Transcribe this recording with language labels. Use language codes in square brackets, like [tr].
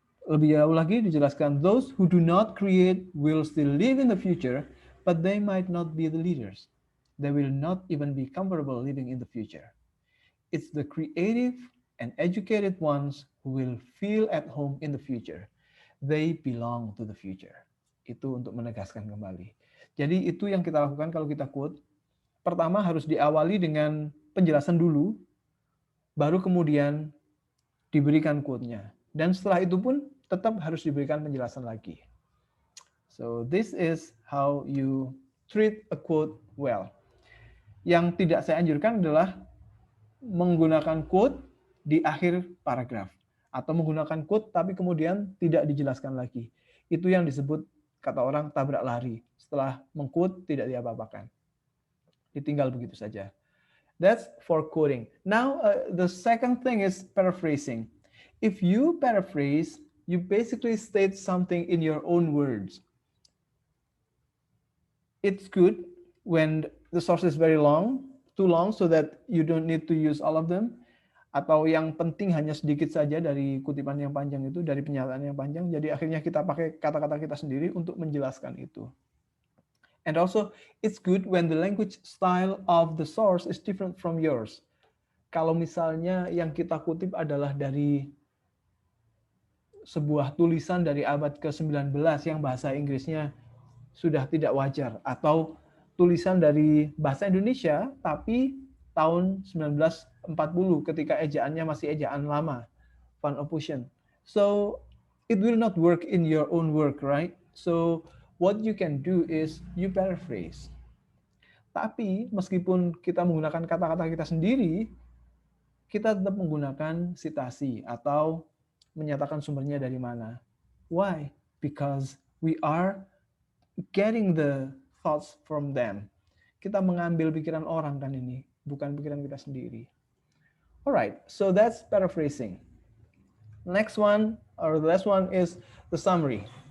[id] Lebih jauh lagi dijelaskan, [en] those who do not create will still live in the future, but they might not be the leaders. They will not even be comfortable living in the future. It's the creative and educated ones who will feel at home in the future. They belong to the future. [id] Itu untuk menegaskan kembali. Jadi itu yang kita lakukan kalau kita quote. Pertama harus diawali dengan penjelasan dulu, baru kemudian diberikan quote-nya. Dan setelah itu pun tetap harus diberikan penjelasan lagi. [en] So this is how you treat a quote well. [id] Yang tidak saya anjurkan adalah menggunakan quote di akhir paragraf atau menggunakan quote tapi kemudian tidak dijelaskan lagi. Itu yang disebut kata orang tabrak lari. Setelah mengquote tidak diapa-apakan. Ditinggal begitu saja. [en] That's for quoting. Now the second thing is paraphrasing. If you paraphrase, you basically state something in your own words. It's good when the source is very long, too long so that you don't need to use all of them. [id] Atau yang penting hanya sedikit saja dari kutipan yang panjang itu, dari pernyataan yang panjang, jadi akhirnya kita pakai kata-kata kita sendiri untuk menjelaskan itu. [en] And also, it's good when the language style of the source is different from yours. [id] Kalau misalnya yang kita kutip adalah dari sebuah tulisan dari abad ke-19 yang bahasa Inggrisnya sudah tidak wajar, atau tulisan dari bahasa Indonesia tapi tahun 1940 ketika ejaannya masih ejaan lama, Van Ophusen. [en] So it will not work in your own work, right? So what you can do is you paraphrase. [id] Tapi meskipun kita menggunakan kata-kata kita sendiri, kita tetap menggunakan citasi atau menyatakan sumbernya dari mana. [en] Why? Because we are getting the thoughts from them. [id] Kita mengambil pikiran orang kan ini, bukan pikiran kita sendiri. [en] Alright, so that's paraphrasing. Next one, or the last one, is the summary.